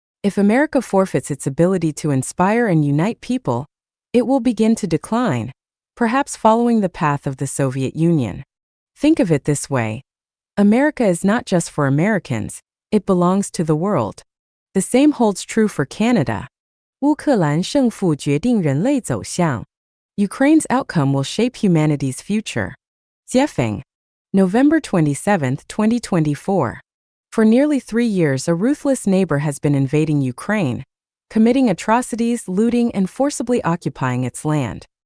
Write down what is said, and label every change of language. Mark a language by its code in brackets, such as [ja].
[en] If America forfeits its ability to inspire and unite people, it will begin to decline, perhaps following the path of the Soviet Union. Think of it this way. America is not just for Americans, it belongs to the world. The same holds true for Canada. [zh] 乌克兰胜负决定人类走向. [en] Ukraine's outcome will shape humanity's future. Jiefeng. November 27, 2024. For nearly 3 years, a ruthless neighbor has been invading Ukraine, committing atrocities, looting, and forcibly occupying its land.